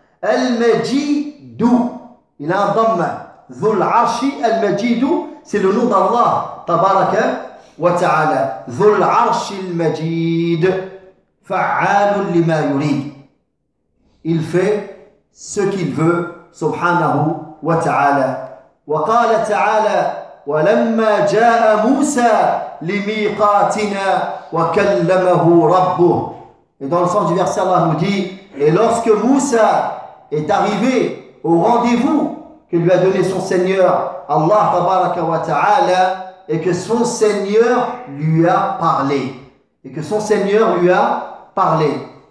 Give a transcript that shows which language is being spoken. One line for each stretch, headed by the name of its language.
French: Al Majidu, il a un dhamma,
Arabic: Zul Arshi Al Majidu,
French: c'est le nom d'Allah,
Arabic: Tabaraka wa Ta'ala, Zul Arshi Al Majid. فعال لما يريد.
French: Il fait ce qu'il veut,
Arabic: سبحانه وتعالى. وقال تعالى ولما جاء موسى لميقاتنا وكلمه ربه.
French: Et dans le sens du verset, Allah nous dit, et lorsque Moussa est arrivé au rendez-vous que lui a donné son Seigneur Allah
Arabic: تبارك وتعالى,
French: et que son Seigneur lui a parlé, et que son Seigneur lui a parler.